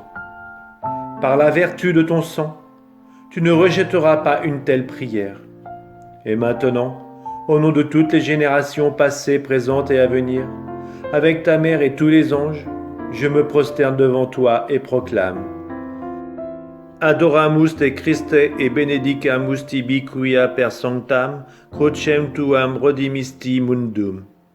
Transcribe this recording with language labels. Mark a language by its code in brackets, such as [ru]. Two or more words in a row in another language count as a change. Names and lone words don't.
[fr] Par la vertu de ton sang, tu ne rejetteras pas une telle prière. Et maintenant, au nom de toutes les générations passées, présentes et à venir, avec ta mère et tous les anges, je me prosterne devant toi et proclame: [la] Adoramus te Christe et benedicamus tibi quia per sanctam crucem tuam redimisti mundum.